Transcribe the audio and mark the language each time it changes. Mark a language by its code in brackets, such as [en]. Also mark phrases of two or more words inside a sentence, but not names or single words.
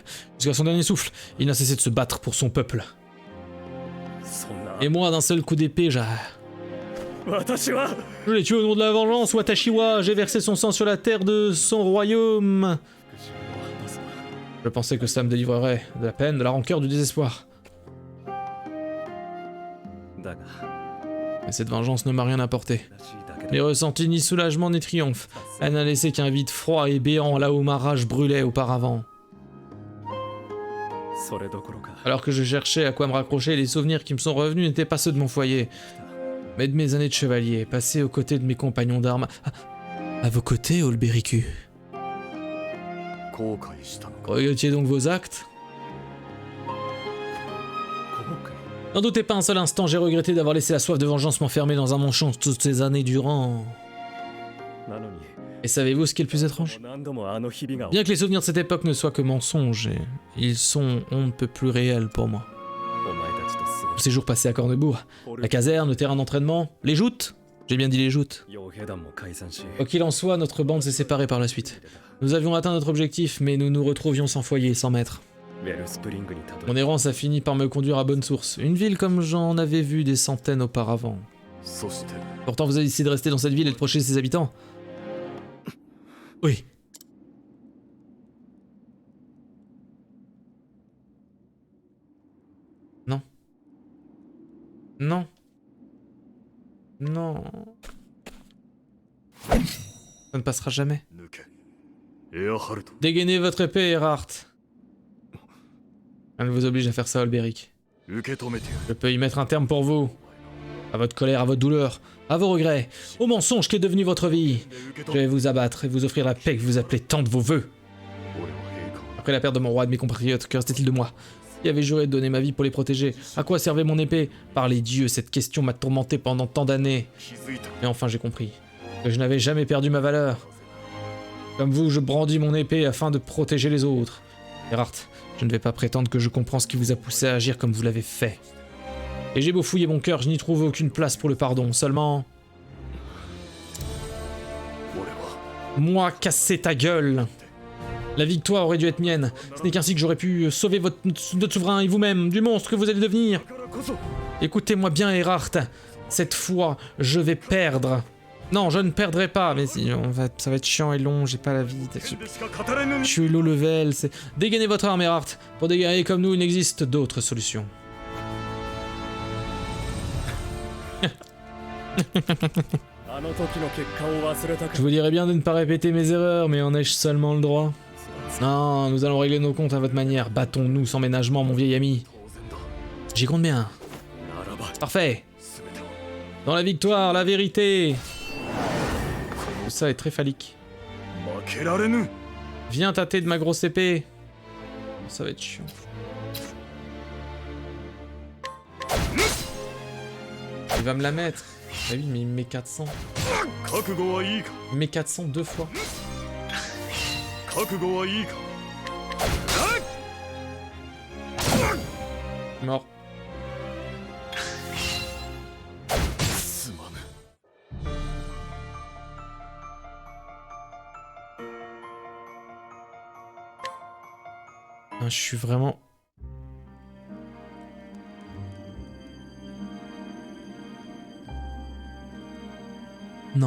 [fr] Jusqu'à son dernier souffle, il n'a cessé de se battre pour son peuple. Et moi, d'un seul coup d'épée, je l'ai tué au nom de la vengeance, Watashiwa. J'ai versé son sang sur la terre de son royaume. Je pensais que ça me délivrerait de la peine, de la rancœur, du désespoir. [ja] だが [fr] Mais cette vengeance ne m'a rien apporté. [ja] らしいだけ [fr] J'ai ressenti ni soulagement ni triomphe. Elle n'a laissé qu'un vide froid et béant là où ma rage brûlait auparavant. [ja] それどころか [fr] Alors que je cherchais à quoi me raccrocher, les souvenirs qui me sont revenus n'étaient pas ceux de mon foyer, mais de mes années de chevalier, passées aux côtés de mes compagnons d'armes. À vos côtés, Olbericu. [ja] 後悔したのか [fr] Regrettiez donc vos actes? [ja] 後悔 [fr] N'en doutez pas un seul instant, j'ai regretté d'avoir laissé la soif de vengeance m'enfermer dans un manchon toutes ces années durant. [ja] なのに [fr] Et savez-vous ce qui est le plus étrange? [ja] 何度もあの日々が [fr] Bien que les souvenirs de cette époque ne soient que mensonges, ils sont on ne peut plus réels pour moi. [ja] お前たちと過ご [fr] Le [ja] し [fr] séjour passé à Cornebourg, [ja] 俺 [fr] la caserne, le terrain d'entraînement, les joutes? J'ai bien dit les joutes. [ja] 傭兵団も解散し [fr] Quoi qu'il en soit, notre bande s'est séparée par la suite. Nous avions atteint notre objectif, mais nous nous retrouvions sans foyer, sans maître. [ja] ウェルスプリングにたど [fr] Mon [ja] り [fr] errance a fini par me conduire à Bonne Source, une ville comme j'en avais vu des centaines auparavant. [ja] そして [fr] Pourtant, vous avez décidé de rester dans cette ville et de protéger ses habitants. Oui. Non. Non. Non. Ça ne passera jamais. [ja] 抜けエアハルト [fr] Dégainez votre épée, Erhardt. Elle ne vous oblige à faire ça, Olberic. [ja] 受け止めてやる [fr] Je peux y mettre un terme pour vous. À votre colère, à votre douleur, à vos regrets, au mensonge qu'est devenu votre vie. [ja] 受け [fr] Je [ja] 止め [fr] vais vous abattre et vous offrir la paix que vous appelez tant de vos vœux. [ja] 俺は陛下を [fr] Après la perte de mon roi et de mes compatriotes, que restait-il de moi? Qui avait juré de donner ma vie pour les protéger? À quoi servait mon épée? Par les dieux, cette question m'a tourmenté pendant tant d'années. [ja] 気づいた [fr] Et enfin j'ai compris que je n'avais jamais perdu ma valeur. Comme vous, je brandis mon épée afin de protéger les autres. Erhardt, je ne vais pas prétendre que je comprends ce qui vous a poussé à agir comme vous l'avez fait. Et j'ai beau fouiller mon cœur, je n'y trouve aucune place pour le pardon. Seulement, [ja] 俺は [fr] moi casser ta gueule. La victoire aurait dû être mienne. Ce n'est qu'ainsi que j'aurais pu sauver notre souverain et vous-même du monstre que vous allez devenir. [ja] だからこそ [fr] Écoutez-moi bien, Erhardt. Cette fois, je vais perdre. Non, je ne perdrai pas, mais si, ça va être chiant et long, j'ai pas la vie. [ja] でしか語れぬ [fr] Je suis [en] low level, [fr] c'est... Dégainez votre arme, Erhardt. Pour des guerriers comme nous, il n'existe d'autres solutions. [ja] あの時の結果を忘れたか [fr] Je vous dirais bien de ne pas répéter mes erreurs, mais en ai-je seulement le droit? Non, nous allons régler nos comptes à votre manière. Battons-nous sans ménagement, mon vieil ami. [ja] 当然だ [fr] J'y compte bien. [ja] ならば [fr] Parfait. [ja] 全てを [fr] Dans la victoire, la vérité. Tout ça est très phallique. [ja] 負けられぬ [fr] Viens tâter de ma grosse épée. Ça va être chiant. Il va me la mettre. Ah oui, mais il me met 400. [ja] 覚悟はいいか [fr] Il me met 400 deux fois. [ja] 覚悟はいいか [fr] Mort. [ja] すまぬ [fr] Ah, je suis vraiment... Non.